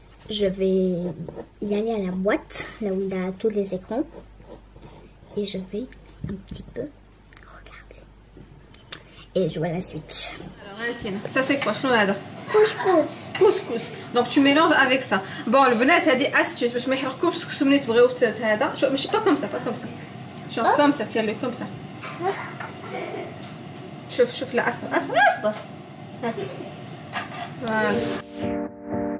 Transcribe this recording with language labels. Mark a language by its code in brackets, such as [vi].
[fr] Je vais y aller à la boîte, là où il y a tous les écrans. Et je vais un petit peu regarder. Et jouer à la Switch. Alors, Valentine, ça c'est quoi? [ar] شنو هذا؟ [fr] Couscous. Couscous. Donc tu mélanges avec ça. [ar] Bon, البنات هذه astuce باش ما يحرقكمش السكسو ملي تبغيو هذا. شوف ماشي [fr] pas comme ça, pas comme ça. Genre comme ça, tiens-le comme ça. [ar] شوف لا اصبر اصبر. [fr] Voilà.